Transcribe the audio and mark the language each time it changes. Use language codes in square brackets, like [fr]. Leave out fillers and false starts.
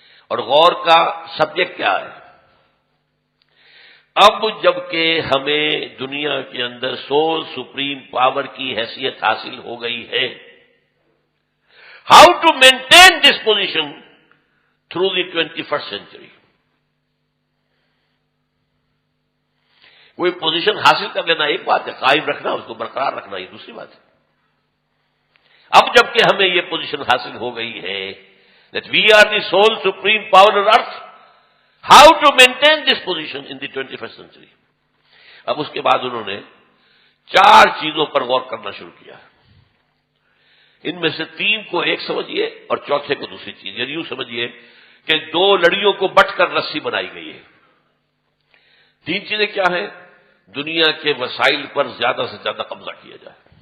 [ur] اور غور کا سبجیکٹ کیا ہے؟ اب جبکہ ہمیں دنیا کے اندر سول سپریم پاور کی حیثیت حاصل ہو گئی ہے، [en] How to maintain this position through the 21st century. [ur] کوئی پوزیشن حاصل کر لینا ایک بات ہے، قائم رکھنا، اس کو برقرار رکھنا یہ دوسری بات ہے. اب جبکہ ہمیں یہ پوزیشن حاصل ہو گئی ہے [en] that we are the sole supreme power on earth, how to maintain this position in the 21st century. [ur] اب اس کے بعد انہوں نے 4 چیزوں پر غور کرنا شروع کیا. ان میں سے 3 کو ایک سمجھیے اور چوتھے کو دوسری چیز. یعنی یوں سمجھیے کہ 2 لڑیوں کو بٹ کر رسی بنائی گئی ہے. 3 چیزیں کیا ہیں؟ دنیا کے وسائل پر زیادہ سے زیادہ قبضہ کیا جائے.